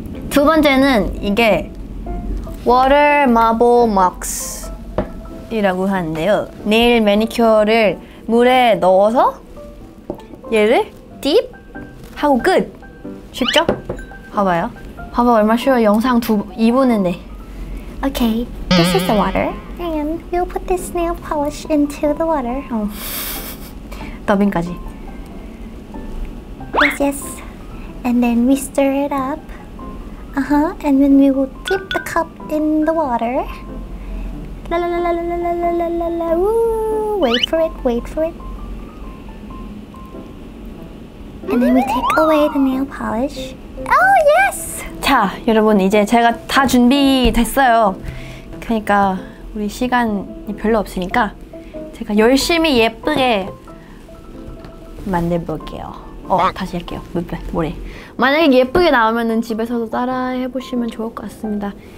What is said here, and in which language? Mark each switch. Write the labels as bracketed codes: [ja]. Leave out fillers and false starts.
[ko] 두 번째는 이게 워터 마블 막스 이라고 하는데요. 네일 매니큐어를 물에 넣어서 얘를 딥 하고 끝! 쉽죠? 봐봐요. 봐봐 얼마나 쉬워요. 영상 2분인데. [en] Okay, this is the water and we'll put this nail polish into the water. [ko] 더빙까지. [en] Yes. And then we stir it up. And then we will dip the cup in the water. La la la la la la la la la la. Woo! Wait for it. And then we take away the nail polish. Oh yes! [ko] 자, 여러분 이제 제가 다 준비됐어요. 그러니까 우리 시간이 별로 없으니까 제가 열심히 예쁘게 만들어볼게요. 다시 할게요. 뭐래? 만약에 예쁘게 나오면은 집에서도 따라 해보시면 좋을 것 같습니다.